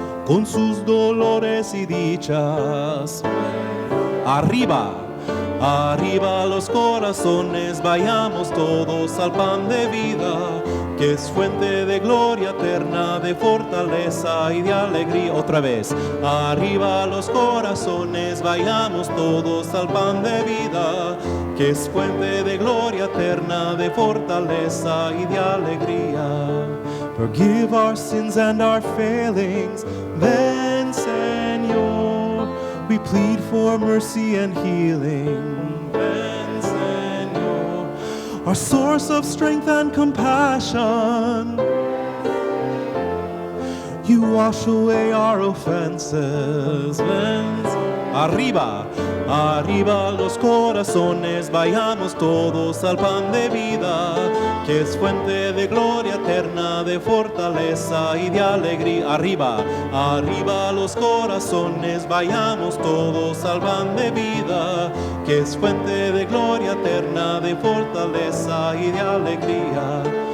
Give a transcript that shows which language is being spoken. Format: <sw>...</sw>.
<es>con sus dolores y dichas. Arriba, arriba los corazones, vayamos todos al pan de vida, que es fuente de gloria eterna, de fortaleza y de alegría. Otra vez, arriba los corazones, vayamos todos al pan de vida, que es fuente de gloria eterna, de fortaleza y de alegría.</es> <en>Forgive our sins and our failings, then, Señor, we plead for mercy and healing. Then, Señor, our source of strength and compassion, you wash away our offenses.</en> <es>Then, arriba, arriba los corazones, vayamos todos al pan de vida, que es fuente de gloria eterna, de fortaleza y de alegría. Arriba, arriba los corazones, vayamos todos al pan de vida, que es fuente de gloria eterna, de fortaleza y de alegría.</es>